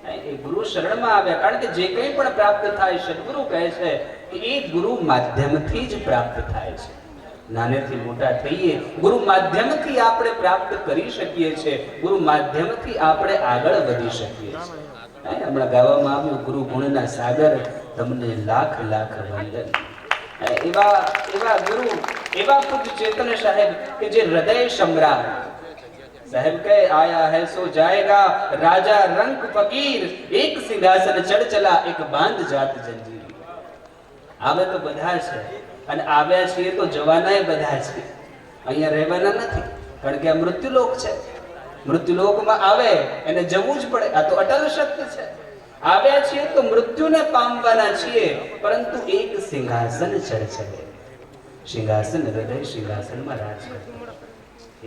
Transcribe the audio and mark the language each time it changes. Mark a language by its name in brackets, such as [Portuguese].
[Gujarati] એ ગુરુ શરણમાં આવ્યા કારણ કે જે કંઈ પણ પ્રાપ્ત થાય સદગુરુ કહે છે કે એ ગુરુ માધ્યમથી જ પ્રાપ્ત થાય છે। નાનેથી મોટા થઈએ ગુરુ માધ્યમથી આપણે પ્રાપ્ત કરી શકીએ છીએ, ગુરુ માધ્યમથી આપણે આગળ વધી શકીએ છીએ। હમણાં ગાવામાં આવ્યું ગુરુ ગુણના સાગર, તમને લાખ લાખ વંદન। એવા ગુરુ, એવા પૂજ્ય ચેતન સાહેબ કે જે હૃદય [Hindi] सम्राट, साहेब कहे आया है सो जाएगा, राजा रंग फकीर, एक सिंहासन चढ़ चला, एक बांध जात जंजीर। [Gujarati] आवे तो બધા છે અને આવ્યા છીએ તો જવાનાય બધા છે, અહીંયા રહેવાના નથી કારણ કે આ મૃત્યુલોક છે। મૃત્યુલોકમાં આવે એને જવું જ પડે, આ તો અટલ સત્ય છે। આવ્યા છીએ તો મૃત્યુને પામવાના છીએ, પરંતુ એક સિંહાસન ચઢ ચડે, સિંહાસન હૃદય સિંહાસનમાં રાજ કરે।